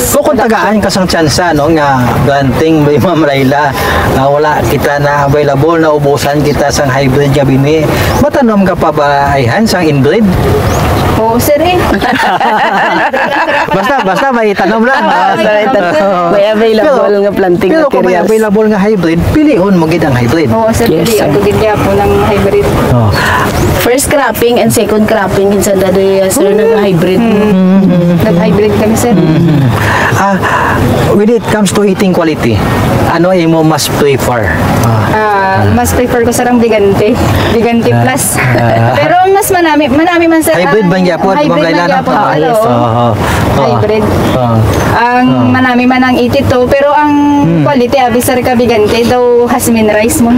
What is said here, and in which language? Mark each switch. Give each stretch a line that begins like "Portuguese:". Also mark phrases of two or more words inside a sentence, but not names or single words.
Hiligaynon: So kung tagaan ka sang tsansa no nga
English: granting by
Hiligaynon: Ma'am Laila wala kita na available na ubusan kita sang hybrid nga binhi. Matanom ka pa ba ayhan sang inbreed? Oo sir eh. Basta may tanom lang. May available nga planting pero kung may materials. available nga hybrid, piliun mo gid ang hybrid. Oo sir, Yes, pili sir. ako gid gyapon ng hybrid. Oh.
English: First cropping and second cropping in Santa Maria sir nag-hybrid.
Hiligaynon: Nag-hybrid kami sir.
English: When it comes to eating quality,
Hiligaynon: ano imo mas prefer? Mas prefer ko sarang Bigante plus. Pero mas manami man sir. Hybrid man gyapon, Ma'am hybrid Laila, man no? gyapon, Yes. oo. Hybrid. Ang manami man ang itito pero ang quality abi sir ka Bigante daw hasmin rice mo.